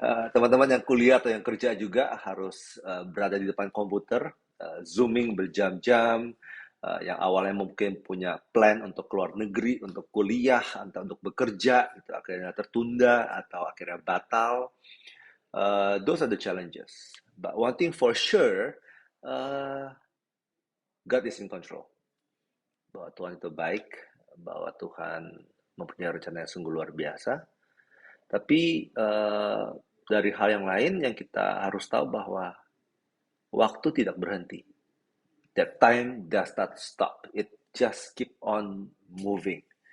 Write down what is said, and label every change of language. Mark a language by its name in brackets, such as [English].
[Indonesian] Teman-teman yang kuliah atau yang kerja juga harus berada di depan komputer, zooming berjam-jam, yang awalnya mungkin punya plan untuk keluar negeri, untuk kuliah, atau untuk bekerja, itu akhirnya tertunda atau akhirnya batal. [English] Those are the challenges. But one thing for sure, God is in control. [Indonesian] Bahwa Tuhan itu baik, bahwa Tuhan mempunyai rencana yang sungguh luar biasa. Tapi dari hal yang lain yang kita harus tahu bahwa waktu tidak berhenti. [English] That time does not stop. It just keep on moving.